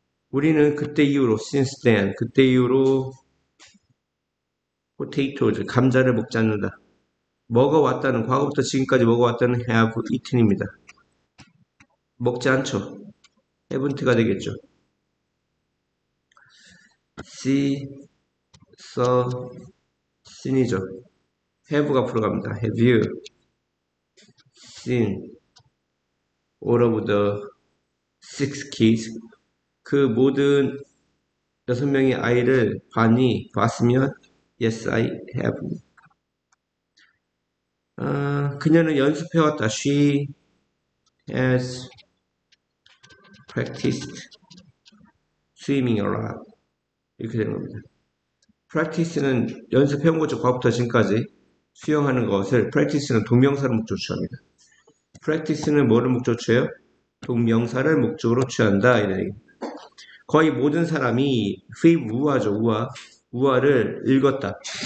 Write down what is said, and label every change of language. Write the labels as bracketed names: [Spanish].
[Korean] 우리는 그때 이후로 [English] since then [Korean] 그때 이후로 potatoes, 감자를 먹지 않는다. 먹어왔다는, 과거부터 지금까지 먹어왔다는 have eaten입니다. 먹지 않죠. haven't가 되겠죠. see, saw, seen이죠. have가 앞으로 갑니다. [English] have you seen all of the six kids? [Korean] 그 모든 6명의 아이를 봤으면 [English] yes, I have. [Korean] 그녀는 연습해왔다. [English] She has practiced swimming a lot. [Korean] 이렇게 되는 겁니다. practice는 연습해온 거죠. 과거부터 지금까지 수영하는 것을 practice는 동명사를 목적으로 취합니다. practice는 뭐를 목적으로 취해요? 동명사를 목적으로 취한다. 이런 얘기. 거의 모든 사람이 우화죠. 우화를 읽었다.